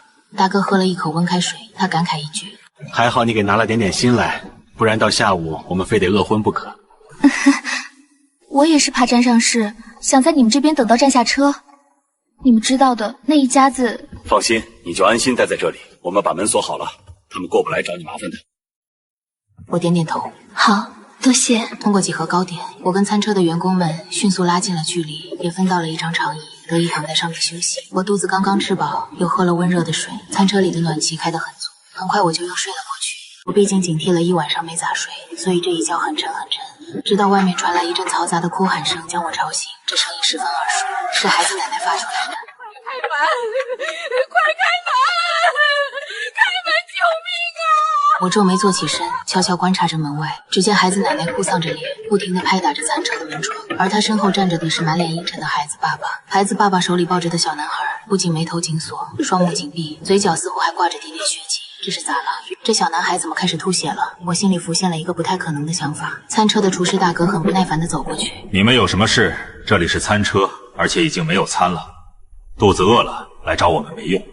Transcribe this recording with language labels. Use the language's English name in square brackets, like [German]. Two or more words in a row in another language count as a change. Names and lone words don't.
[Chinese] 大哥喝了一口溫開水，他感慨一句： 還好你給拿了點心來，不然到下午我們非得餓昏不可。我也是怕沾上事，想在你們這邊等到站下車。你們知道的，那一家子…… 放心，你就安心待在這裡，我們把門鎖好了，他們過不來找你麻煩的。我點點頭，好，多謝。通過幾盒糕點，我跟餐車的員工們迅速拉近了距離，也分到了一張長椅，得以躺在上面休息。我肚子剛剛吃飽，又喝了溫熱的水，餐車裡的暖氣開得很足，很快我就又睡了過去。我畢竟警惕了一晚上沒咋睡，所以這一覺很沉很沉。直到外面傳來一陣嘈雜的哭喊聲，將我吵醒。這聲音十分耳熟，是孩子奶奶發出來的。開門！快開門！開門！救命啊！我皺眉坐起身，悄悄觀察着門外。只見孩子奶奶哭喪着臉，不停地拍打着餐車的門窗，而她身後站着的是滿臉陰沉的孩子爸爸。孩子爸爸手裡抱着的小男孩，不僅眉頭緊鎖，雙目緊閉，嘴角似乎還掛着點點血跡。這是咋了？這小男孩怎麼開始吐血了？我心裡浮現了一個不太可能的想法。餐車的廚師大哥很不耐煩地走過去。你們有什麼事？這裡是餐車，而且已經沒有餐了。肚子餓了，來找我們沒用。